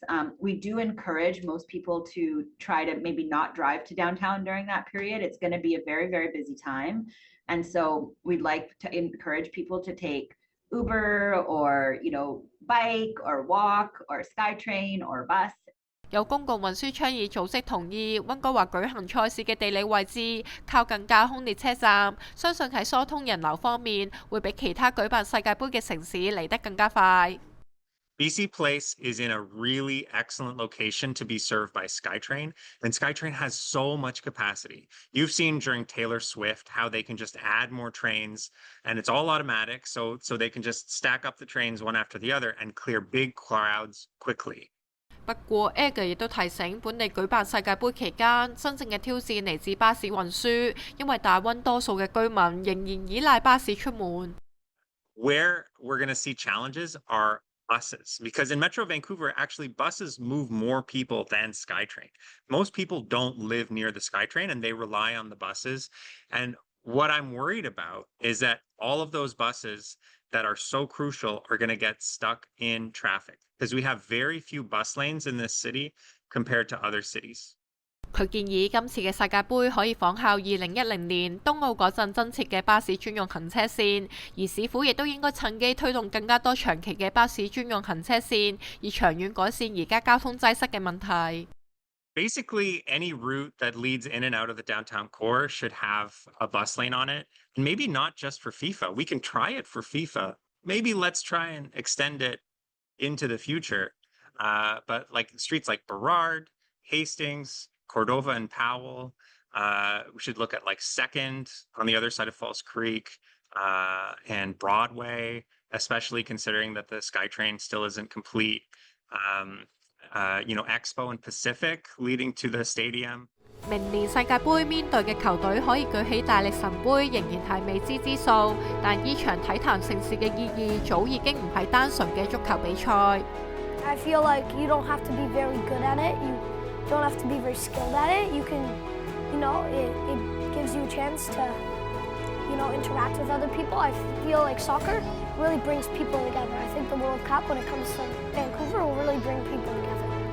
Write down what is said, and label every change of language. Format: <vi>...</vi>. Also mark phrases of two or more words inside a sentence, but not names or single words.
<en>We do encourage most people to try to maybe not drive to downtown during that period. It's going to be a very, very busy time. And so we'd like to encourage people to take Uber or, bike or walk or SkyTrain or bus.</en> <yue>有公共運輸倡議組織同意溫哥華舉行賽事嘅地理位置靠近架空列車站，相信喺疏通人流方面會比其他舉辦世界盃嘅城市嚟得更加快。</yue> <en>BC Place is in a really excellent location to be served by SkyTrain, and SkyTrain has so much capacity. You've seen during Taylor Swift how they can just add more trains, and it's all automatic, so they can just stack up the trains one after the other and clear big crowds quickly.</en> <yue>不過 Egg 亦都提醒本地舉辦世界盃期間，真正嘅挑戰嚟自巴士運輸，因為大溫多數嘅居民仍然依賴巴士出門。</yue> <en>Where we're going to see challenges are buses, because in Metro Vancouver, actually buses move more people than SkyTrain. Most people don't live near the SkyTrain and they rely on the buses. And what I'm worried about is that all of those buses that are so crucial are going to get stuck in traffic, because we have very few bus lanes in this city compared to other cities.</en> <yue>佢建議今次嘅世界盃可以仿效2010年東奧嗰陣增設嘅巴士專用行車線，而市府亦都應該趁機推動更加多長期嘅巴士專用行車線，以長遠改善而家交通擠塞嘅問題。</yue> <en>Basically, any route that leads in and out of the downtown core should have a bus lane on it. And maybe not just for FIFA. We can try it for FIFA. Maybe let's try and extend it into the future. But like streets like Burrard, Hastings, Cordova and Powell, we should look at like 2nd on the other side of Falls Creek, and Broadway, especially considering that the SkyTrain still isn't complete. Expo and Pacific leading to the stadium.</en> <yue>明年世界盃面對嘅球隊可以舉起大力神杯，仍然係未知之數。但呢場體壇盛事嘅意義早已經唔係單純嘅足球比賽。</yue> <en>I feel like you don't have to be very good at it. You don't have to be very skilled at it. You can, it gives you a chance to, interact with other people. I feel like soccer really brings people together. I think the World Cup, when it comes to Vancouver, will really bring people together.</en>